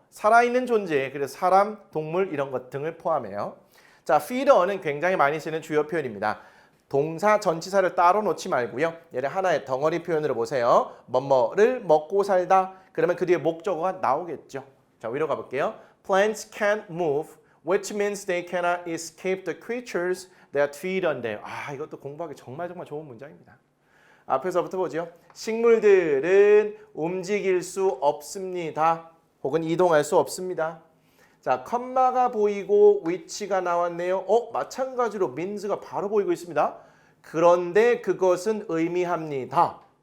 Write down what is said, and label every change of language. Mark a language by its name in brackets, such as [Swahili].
[Korean] 살아있는 존재, 그래서 사람, 동물 이런 것 등을 포함해요. 자, feeder는 굉장히 많이 쓰는 주요 표현입니다. 동사, 전치사를 따로 놓지 말고요. 얘를 하나의 덩어리 표현으로 보세요. 뭐뭐를 먹고 살다. 그러면 그 뒤에 목적어가 나오겠죠. 자, 위로 가볼게요. [English] Plants can't move, which means they cannot escape the creatures that feed on them. [Korean] 이것도 공부하기 정말 좋은 문장입니다. 앞에서부터 보죠. 식물들은 움직일 수 없습니다. 혹은 이동할 수 없습니다. 자, 컴마가 보이고 위치가 나왔네요. 마찬가지로 means가 바로 보이고 있습니다. 그런데 그것은 의미합니다.